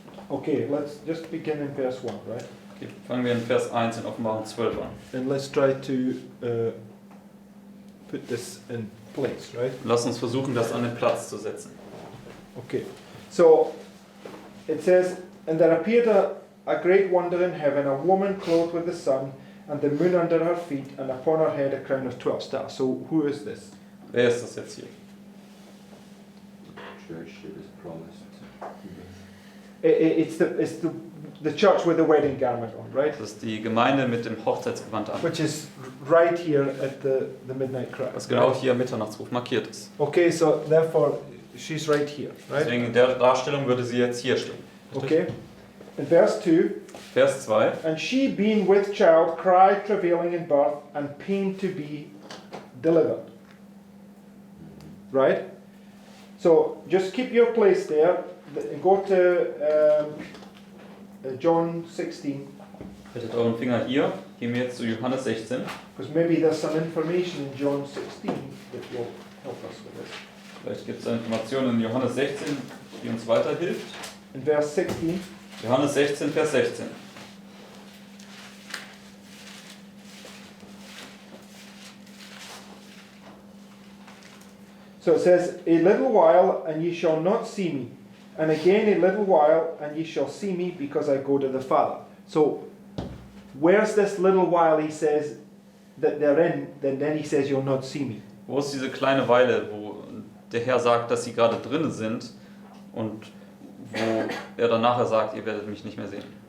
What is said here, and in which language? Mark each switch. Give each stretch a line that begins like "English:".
English: Okay, let's just begin in verse 1, right?
German: okay, fangen wir in Vers 1 in Offenbarung 12 an.
English: And let's try to put this in place, right?
German: Lass uns versuchen, das an den Platz zu setzen.
English: Okay, so it says, and there appeared a great wonder in heaven, a woman clothed with the sun, and the moon under her feet, and upon her head a crown of 12 stars. So who is this?
German: Wer ist das jetzt hier?
English: Church that is promised. It's the church with the wedding garment on, right?
German: Das ist die Gemeinde mit dem Hochzeitsgewand an,
English: Which is right here at the midnight cry.
German: was genau hier am Mitternachtsruf markiert ist.
English: Okay, so therefore she's right here, right?
German: Deswegen in der Darstellung würde sie jetzt hier stehen.
English: Okay. In verse 2,
German: Vers 2.
English: and she being with child cried, travailing in birth, and pain to be delivered. Right? So just keep your place there. Go to John 16,
German: Haltet euren Finger hier. Gehen wir jetzt zu Johannes 16.
English: because maybe there's some information in John 16 that will help us with this.
German: Vielleicht gibt es Informationen in Johannes 16, die uns weiterhilft.
English: In verse 16,
German: Johannes 16, Vers 16.
English: so it says, a little while and ye shall not see me, and again a little while and ye shall see me, because I go to the Father. So where's this little while he says that they're in, then he says you'll not see me.
German: Wo ist diese kleine Weile, wo der Herr sagt, dass sie gerade drin sind und wo er dann nachher sagt, ihr werdet mich nicht mehr sehen?